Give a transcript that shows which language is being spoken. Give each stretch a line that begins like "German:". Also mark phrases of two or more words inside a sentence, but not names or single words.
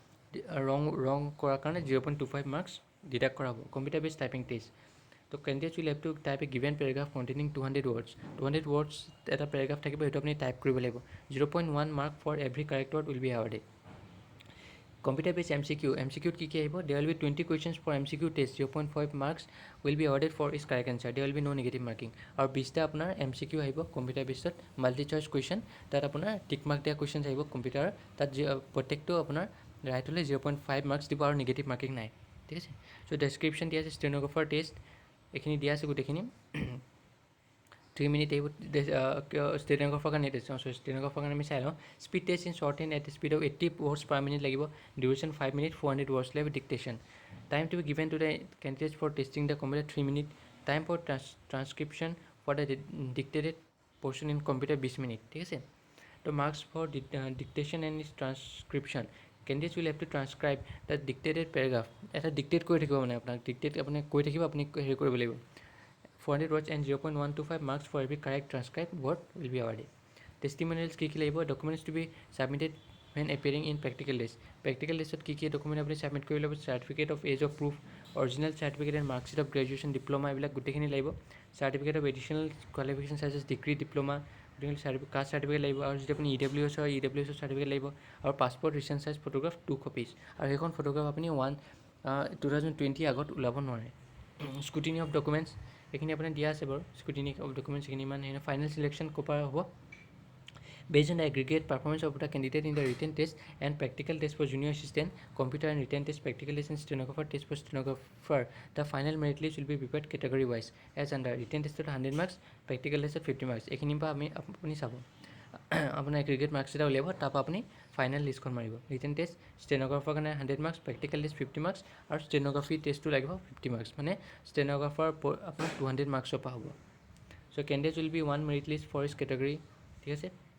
Assamese: ৰং কৰাৰ কাৰণে 0.25 marks ডিডাক্ট কৰা হ'ব
English: computer based typing test to candidates will have to type a given paragraph containing 200 words
Assamese: এটা পেৰাগ্ৰাফ থাকিব সেইটো আপুনি টাইপ কৰিব লাগিব 0.1
English: mark for every correct word will be awarded computer based
Assamese: MCQত কি আহিব
English: there will be 20 questions for MCQ test 0.5 marks will be awarded for its correct answer there will be no negative marking
Assamese: আৰু 20টা আপোনাৰ MCQ আহিব
English: computer basedত multi choice question
Assamese: তাত আপোনাৰ
English: tick mark
Assamese: দিয়া কুৱেশ্যনছ আহিব কম্পিউটাৰ তাত প্ৰত্যেকটো আপোনাৰ ৰাইট হ'লে 0.5 মাৰ্কছ দিব আৰু
English: negative marking
Assamese: নাই ঠিক আছে
English: so description
Assamese: দিয়া আছে
English: stenographer test
Assamese: এইখিনি দিয়া আছে গোটেইখিনি 3 মিনিট আহিব ষ্টেনোগ্ৰাফাৰ কাৰণে টেষ্ট ষ্টেনোগ্ৰাফাৰ কাৰণে আমি চাই লওঁ
English: speed test in short and at speed of 80 words per minute
Assamese: লাগিব ডিউৰেশ্যন 5 মিনিট 400 words লাগিব
English: dictation time to be given to the candidates for testing the computer 3 minute time for transcription for the dictated portion in computer 20 minute
Assamese: ঠিক আছে তো
English: marks for dictation and transcription candidates will have to transcribe the dictated paragraph
Assamese: এটা ডিক্টেট কৰি থাকিব মানে আপোনাক ডিক্টেট আপুনি কৈ থাকিব আপুনি হেৰি কৰিব লাগিব
English: 400 words and 0.125 marks for every correct transcribed word will be awarded testimonials
Assamese: কি লাগিব
English: documents to be submitted when appearing in practical test
Assamese: কি ডকুমেণ্ট আপুনি সাবমিট কৰিব লাগিব
English: certificate of age of proof original certificate and mark sheet of graduation diploma
Assamese: এইবিলাক গোটেইখিনি লাগিব
English: certificate of additional qualifications such as degree diploma caste certificate
Assamese: লাগিব আৰু যদি আপুনি EWS হয় EWSৰ চাৰ্টিফিকেট লাগিব আৰু
English: passport recent size photograph
Assamese: 2 কপিজ আৰু সেইখন ফটোগ্ৰাফ আপুনি 2020 আগত ওলাব নোৱাৰে
English: scrutiny of documents
Assamese: এইখিনি আপোনাৰ দিয়া আছে বাৰু
English: scrutiny of documents
Assamese: এইখিনি ইমান
English: final selection
Assamese: ক'ৰ পৰা হ'ব
English: Based on the aggregate performance of the candidate in the written test and practical test for junior assistant, computer and written test, practical test and stenographer test for stenographer, the final merit list will be prepared category wise as under written test 100 marks, practical test 50 marks.
Assamese: এইখিনি পৰা আপুনি চাব আপোনাৰ
English: aggregate marks
Assamese: এটা উলিয়াব, তাৰপৰা আপুনি ফাইনেল লিষ্টখন মাৰিব।
English: written test stenographer
Assamese: কাৰণে 100 মাৰ্কছ,
English: practical test 50 marks
Assamese: আৰু ষ্টেনোগ্ৰাফি টেষ্টটো লাগিব 50 মাৰ্কছ, মানে ষ্টেনোগ্ৰাফাৰ আপোনাৰ 200 মাৰ্কছৰ পৰা হ'ব।
English: so candidate will be one merit list for each category,
Assamese: ঠিক আছে।